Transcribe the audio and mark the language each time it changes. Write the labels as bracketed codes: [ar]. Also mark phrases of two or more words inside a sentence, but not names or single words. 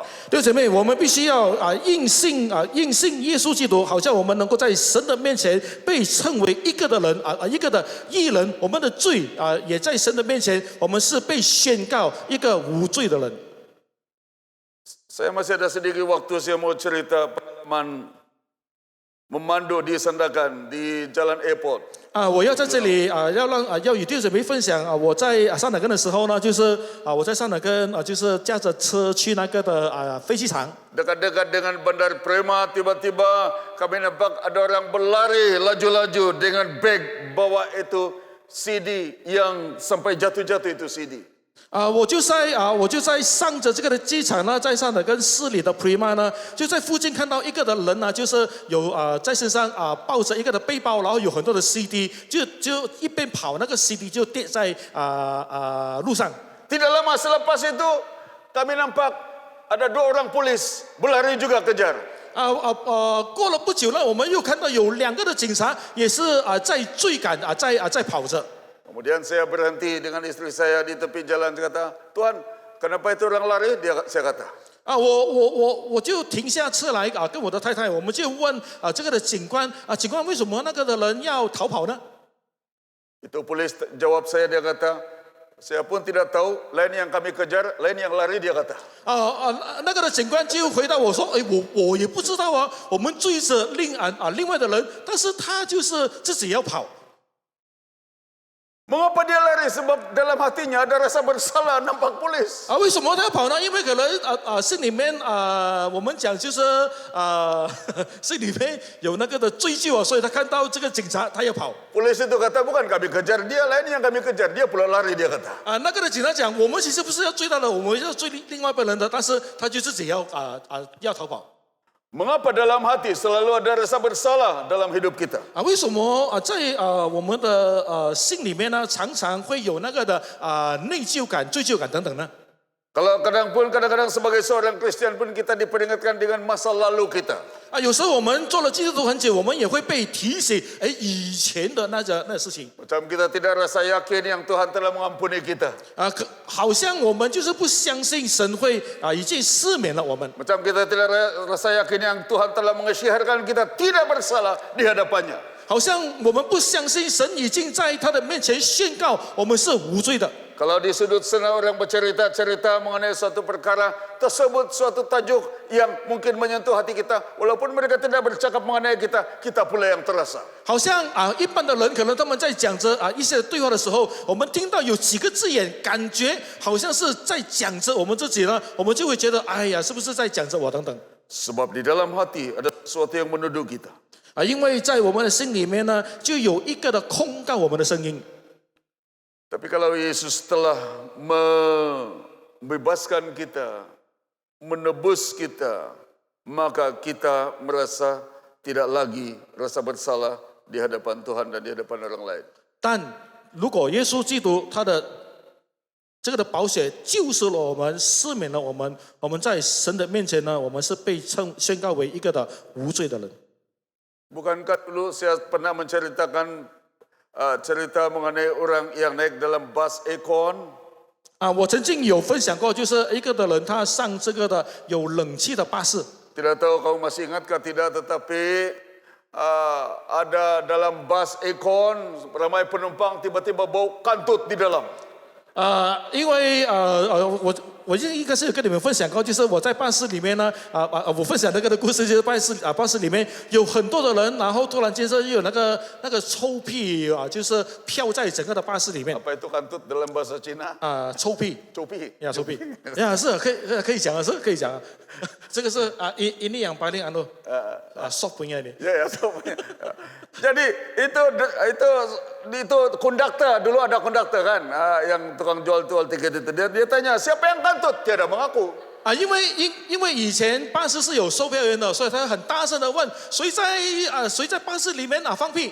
[zh] 弟兄姐妹，我们必须要应信耶稣基督，好像我们能够在神的面前被称为一个的人一个的义人，我们的罪也在神的面前，我们是被宣告一个无罪的人。 [ms] Saya masih ada sedikit waktu, saya mau cerita pengalaman memandu di Sandakan di Jalan Airport. [zh] 我要在这里要与弟兄姐妹分享我在上哪根的时候呢，就是我在上哪根就是驾着车去那个的飞机场。 [ms] Dekat-dekat dengan Bandar Prema, tiba-tiba kami nampak ada orang berlari laju-laju dengan beg bawa itu CD yang sampai jatuh-jatuh itu CD. [zh] 我就在上着这个的机场呢，在上的跟市里的 Prima 呢，就在附近看到一个的人呢，就是有在身上抱着一个的背包，然后有很多的 CD， 就一边跑，那个 CD 就跌在路上。 [ms] Tidak lama selepas itu kami nampak ada 2 orang polis berlari juga kejar. [zh] 过了不久呢，我们又看到有2个的警察也是在追赶在跑着。 [ms] Kemudian saya berhenti dengan istri saya di tepi jalan. Saya kata, Tuhan, kenapa itu orang lari? Saya kata. [zh] 我就停下车来跟我的太太，我们就问这个的警官警官为什么那个的人要逃跑呢？ [ms] Itu polis jawab saya, dia kata, saya pun tidak tahu, lain yang kami kejar, lain yang lari, dia kata. [zh] 那个的警官就回答我说，我也不知道我们追着另外的人，但是他就是自己要跑。 [ms] Mengapa dia lari? Sebab dalam hatinya ada rasa bersalah nampak polis. [zh] 为什么他要跑呢？因为可能心里面我们讲就是心里面有那个的追究所以他看到这个警察他要跑。 [ms] Polis itu kata bukan kami kejar dia, lain yang kami kejar, dia pula lari, dia kata. [zh] 那个的警察讲，我们其实不是要追他的，我们要追另外一个人的，但是他就自己要逃跑。 [ms] Mengapa dalam hati selalu ada rasa bersalah dalam hidup kita? [zh] 为什么在我们的心里面呢，常常会有那个的内疚感、罪疚感等等呢？ [ms] Kalau kadang-kadang sebagai seorang Kristen pun kita diperingatkan dengan masa lalu kita. [zh] 有时候我们做了基督徒很久，我们也会被提醒，以前的那事情。 [ms] Macam kita tidak rasa yakin yang Tuhan telah mengampuni kita. [zh] 好像我们就是不相信神会已经赦免了我们。 [ms] Macam kita tidak rasa yakin yang Tuhan telah mengisytiharkan kita tidak bersalah di hadapannya. [zh] 好像我们不相信神已经在他的面前宣告我们是无罪的。 [ms] Kalau di sudut sana orang bercerita-cerita mengenai suatu perkara, tersebut suatu tajuk yang mungkin menyentuh hati kita. Walaupun mereka tidak bercakap mengenai kita, kita pula yang terasa. [zh] 好像一般的人可能他们在讲着一些对话的时候，我们听到有几个字眼，感觉好像是在讲着我们自己呢，我们就会觉得，哎呀，是不是在讲着我等等？ [ms] Sebab di dalam hati ada sesuatu yang menuduh kita. [zh] 因为在我们的心里面呢，就有一个的控告我们的声音。 [ms] Tapi kalau Yesus telah membebaskan kita, menebus kita, maka kita merasa tidak lagi rasa bersalah, di hadapan Tuhan dan di hadapan orang lain. [zh] 但如果耶稣基督他的这个的宝血救赎了我们，赦免了我们，我们在神的面前呢，我们是被宣告为一个的无罪的人。 [ms] Bukankah dulu saya pernah menceritakan cerita mengenai orang yang naik dalam bas Econ? [zh] 我曾经有分享过，就是一个的人他上这个的有冷气的巴士。 [ms] Tidak tahu kamu masih ingatkah tidak, tetapi ada dalam bas Econ ramai penumpang tiba-tiba bau kantut di dalam. [zh] 因为我应该是有跟你们分享过，就是我在巴士里面呢，我分享那个的故事，就是巴士里面有很多的人，然后突然间就有那个臭屁就是飘在整个的巴士里面。 [ms] Apa itu kantut dalam bahasa Cina? [zh] 臭屁， Copi. 臭屁，是可以讲的，是可以讲的。这个是 [ms] ini yang paling soft punya ini. Ya, jadi itu konduktor, dulu ada konduktor kan, yang tukang jual tiket itu. Dia tanya, siapa yang kantut? Tiada mengaku. [zh] 因为以前巴士是有售票员的，所以他很大声的问谁在巴士里面放屁。